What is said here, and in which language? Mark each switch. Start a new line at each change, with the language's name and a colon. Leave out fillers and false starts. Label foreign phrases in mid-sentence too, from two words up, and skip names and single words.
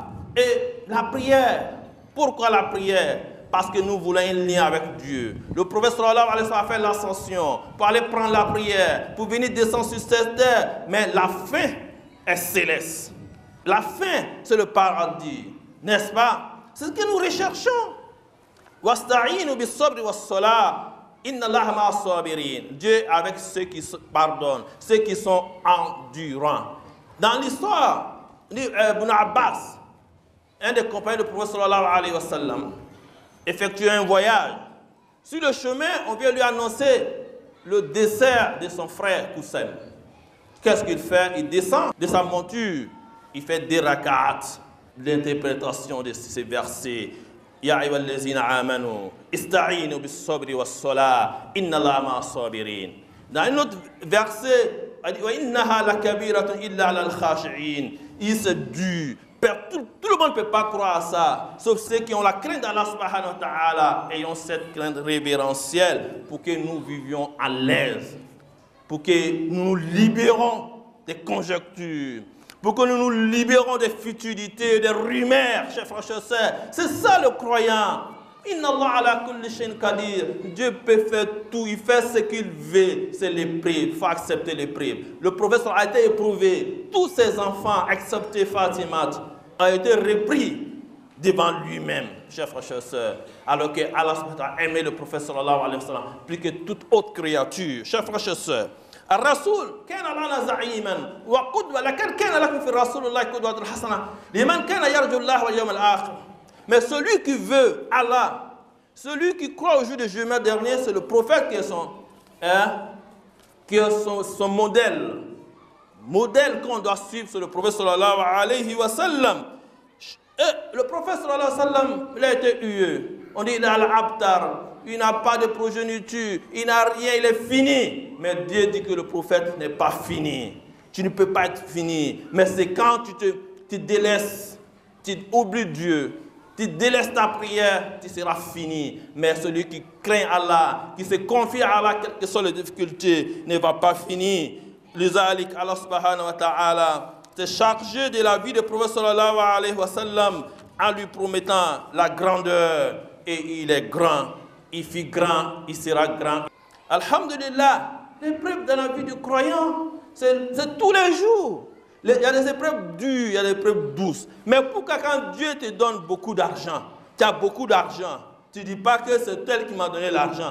French: Et la prière. Pourquoi la prière? Parce que nous voulons un lien avec Dieu. Le prophète
Arabic: صلى الله عليه وسلم
French: a fait l'ascension pour aller prendre la prière, pour venir descendre sur cette terre. Mais la fin est céleste. La fin, c'est le paradis. N'est-ce pas? C'est ce que nous recherchons.
Arabic: واستعينوا بالصبر والصلاة. إن الله مع الصابرين.
French: Dieu avec ceux qui pardonnent, ceux qui sont endurants. Dans l'histoire d'Ibn Abbas, un des compagnons du prophète
Arabic: صلى الله عليه وسلم,
French: effectuait un voyage. Sur le chemin, on vient lui annoncer le décès de son frère Qusam. Qu'est-ce qu'il fait? Il descend de sa monture, il fait des rak'at. l'interprétation de ces versets.
Arabic: يا أيها الذين آمنوا استعينوا بالصبر والصلاة إن الله مع الصابرين.
French: Dans un autre verset, il dit
Arabic: وإنها لكبيرة إلا على الخاشعين.
French: Il se dur. Tout le monde ne peut pas croire à ça, sauf ceux qui ont la crainte d'Allah
Arabic: سبحانه وتعالى
French: et ont cette crainte révérentielle pour que nous vivions à l'aise, pour que nous nous libérons des conjectures, pour que nous nous libérons des futilités, des rumeurs, chers frères et sœurs. C'est ça le croyant.
Arabic: إن الله على كل شيء قدير.
French: Dieu peut faire tout, il fait ce qu'il veut. C'est l'épreuve, il faut accepter l'épreuve. Le prophète a été éprouvé. Tous ses enfants, excepté Fatima, ont été repris devant lui-même, chers frères et sœurs. Alors que Allah a aimé le prophète
Arabic: صلى الله عليه وسلم
French: plus que toute autre créature. Chers frères et sœurs,
Arabic: الرسول كان لنا زعيما وقدوة لكن كان لكم في رسول الله قدوة حسنة لمن كان يرجو الله واليوم الآخر.
French: Mais celui qui veut Allah, celui qui croit au jour de jugement dernier, c'est le prophète qui est son modèle. Modèle qu'on doit suivre, c'est le prophète
Arabic: صلى الله عليه وسلم.
French: Et le prophète
Arabic: صلى الله عليه وسلم,
French: il a été hué. On dit il a l'abtar, il n'a pas de progéniture, il n'a rien, il est fini. Mais Dieu dit que le prophète n'est pas fini. Tu ne peux pas être fini. Mais c'est quand tu délaisses, tu oublies Dieu, tu délaisses ta prière, tu seras fini. Mais celui qui craint Allah, qui se confie à Allah, quelles que soient les difficultés, ne va pas finir. Lizalik, Allah
Arabic: سبحانه وتعالى
French: s'est chargé de la vie du prophète
Arabic: صلى الله عليه وسلم
French: en lui promettant la grandeur. Et il est grand, il fut grand, il sera grand. Alhamdulillah, l'épreuve dans la vie du croyant, c'est tous les jours. Il y a des épreuves dures, il y a des épreuves douces. Mais pourquoi quand Dieu te donne beaucoup d'argent, tu as beaucoup d'argent, tu ne dis pas que c'est tel qui m'a donné l'argent.